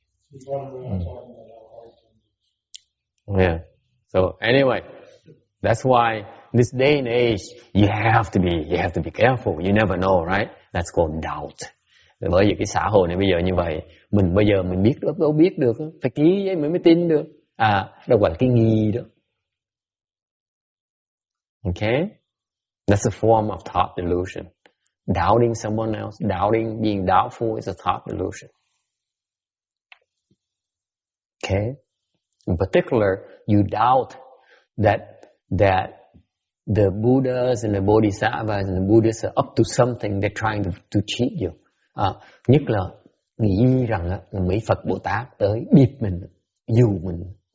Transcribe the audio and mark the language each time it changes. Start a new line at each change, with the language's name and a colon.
English: She's running around talking about how hard it is. Yeah. So anyway, that's why this day and age you have to be careful. You never know, right? That's called doubt.
Vietnamese: Bởi vì cái xã hội này bây giờ như vậy, bây giờ mình biết được đâu biết được, phải ký giấy mới tin được. Đâu gọi là cái nghi đó.
English: Okay? That's a form of thought delusion. Doubting someone else, being doubtful is a thought delusion. Okay? In particular, you doubt that the Buddhas and the Bodhisattvas and the Buddhists are up to something, they're trying to cheat you.
Vietnamese: Nhất là nghĩ rằng là mấy Phật Bồ Tát tới bịp mình, dụ mình.